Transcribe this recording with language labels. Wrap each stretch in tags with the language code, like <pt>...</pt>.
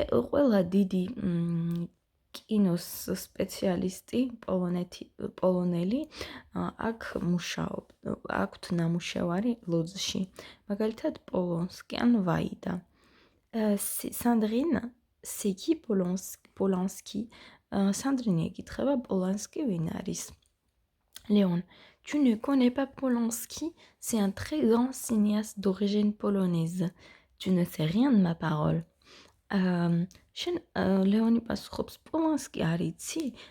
<ka>ყველა დიდი კინოს სპეციალისტი პოლონელი აქ აქვთ ნამუშევარი ლოძში. მაგალითად პოლონსკი ან ვაიდა.</ka> <fr>Sandrine, c'est qui Polanski?</fr> <ka>Sandrine ეკითხება Polanski ვინ არის?</ka> <fr>Léon, tu ne connais pas Polanski? C'est un très grand cinéaste d'origine polonaise. Tu ne sais rien de ma parole.</fr> <ka>შენ ლეონი პასუხობს პოლონსკი არ იცი?</ka>